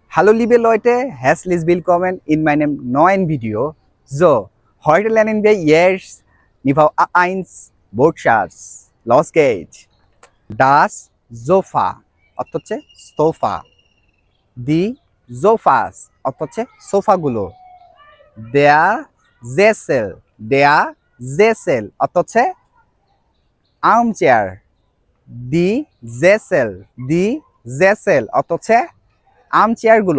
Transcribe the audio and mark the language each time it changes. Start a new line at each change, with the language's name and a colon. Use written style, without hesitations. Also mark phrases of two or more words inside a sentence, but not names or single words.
German: Hallo liebe Leute, herzlich willkommen in meinem neuen Video. So, heute lernen wir jetzt Niveau A1 Wortschatz. Los geht's. Das Sofa
Bangla: অর্থ হচ্ছে সোফা।
German: Die Sofas
Bangla: অর্থ হচ্ছে সোফাগুলো।
German: Der Sessel
Bangla: অর্থ হচ্ছে আর্মচেয়ার।
German: Die die Sessel
Bangla: অর্থ হচ্ছে আর্মচেয়ারগুলো।